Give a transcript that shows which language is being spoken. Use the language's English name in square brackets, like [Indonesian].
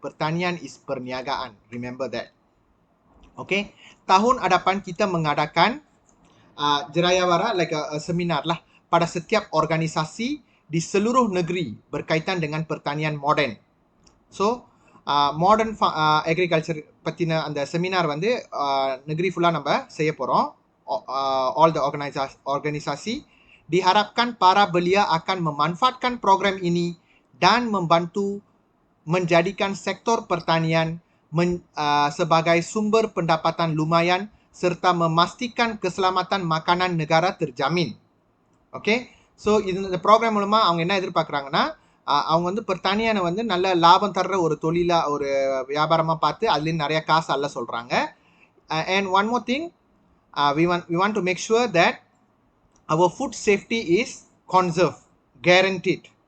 [Malay] pertanian is perniagaan. [English] Remember that. [Malay] Okay, tahun hadapan kita mengadakan Jerayawara [English] like a seminar [Malay] lah pada setiap organisasi di seluruh negeri berkaitan dengan pertanian modern. [English] So modern agriculture [Tamil] பத்தின அந்த seminar வந்து negeri full நம்ம செய்ய போறோம். [English] All the [Malay] organisasi diharapkan para belia akan memanfaatkan program ini dan membantu menjadikan sektor pertanian sebagai sumber pendapatan lumayan serta memastikan keselamatan makanan negara terjamin. [Tamil] Okay, so இந்த program மூலமாக அவங்க என்ன எதிர்பார்க்குறாங்கன்னா அவங்க வந்து pertanian வந்து நல்ல லாபம் தர்ற ஒரு தொழிலாக ஒரு வியாபாரமாக பார்த்து அதுலேயும் நிறைய காசு அல்ல சொல்கிறாங்க. [English] And one more thing, we want to make sure that our food safety is conserved, guaranteed.